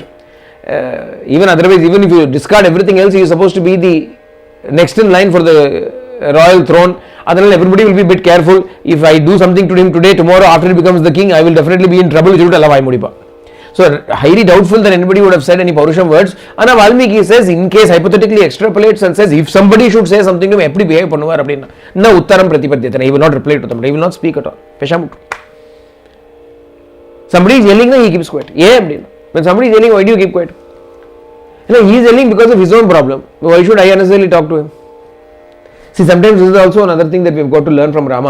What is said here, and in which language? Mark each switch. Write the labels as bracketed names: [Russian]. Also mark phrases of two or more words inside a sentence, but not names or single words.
[English] Even otherwise, even if you discard everything else, he is supposed to be the next in line for the royal throne. Otherwise, everybody will be a bit careful. If I do something to him today, tomorrow after he becomes the king, I will definitely be in trouble. So highly doubtful that anybody would have said any Paurusham words. And Valmiki says, in case hypothetically extrapolates and says, if somebody should say something to him, [Tamil] eppadi behave பண்ணுவார் அப்படின்னா [Sanskrit] न उत्तरं प्रतिपद्यते, [English] he will not reply to them, he will not speak at all. Peshamuttu. Somebody is yelling, he keeps quiet. Yeah, when somebody is yelling, why do you keep quiet? He is yelling because of his own problem. Why should I unnecessarily talk to him? See, sometimes this is also another thing that we have got to learn from Rama.